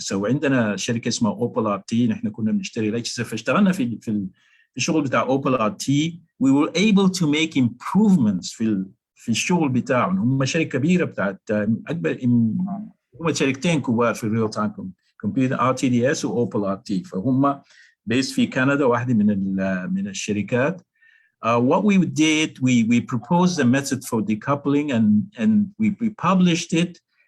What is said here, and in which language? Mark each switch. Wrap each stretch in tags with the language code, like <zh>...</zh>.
<ar>So عندنا شركة اسمها Opal RT نحن كنا بنشتري الأجهزة فاشتغلنا في الشغل بتاع Opal RT.</ar> <en>We were able to make improvements</en> <ar>في الشغل بتاعهم. هم شركة كبيرة بتاعت أكبر هم شركتين كبار في</ar> <en>real-time computing</en> <ar>RTDS و Opal RT فهم based في كندا واحدة من الشركات.</ar> <en>What we did, we proposed a method for decoupling and we published it.</en>